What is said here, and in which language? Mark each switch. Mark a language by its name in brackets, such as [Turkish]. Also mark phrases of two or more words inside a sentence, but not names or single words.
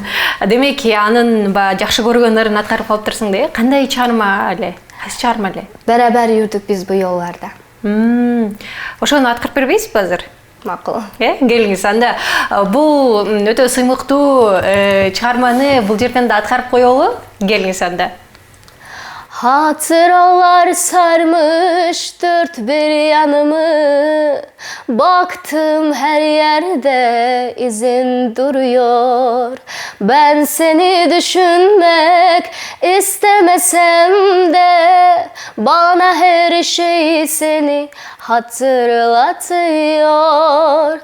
[Kyrgyz] Демек, анын жакшы көргөн ырын аткарып калыптырсың да, кандай чыгарма эле? Кайсы чыгарма эле? [Turkish] Beraber yürüdük biz bu yollarda. [Kyrgyz] Ошону аткарып бербейсизби азыр? Макул. Келиңиз, анда бул өтө сыймыктуу чыгарманы бул жерден да аткарып коелу. Келиңиз анда. [Turkish] Hatıralar sarmış dört bir yanımı, baktım her yerde izin duruyor. Ben seni düşünmek istemesem de bana her şey seni hatırlatıyor.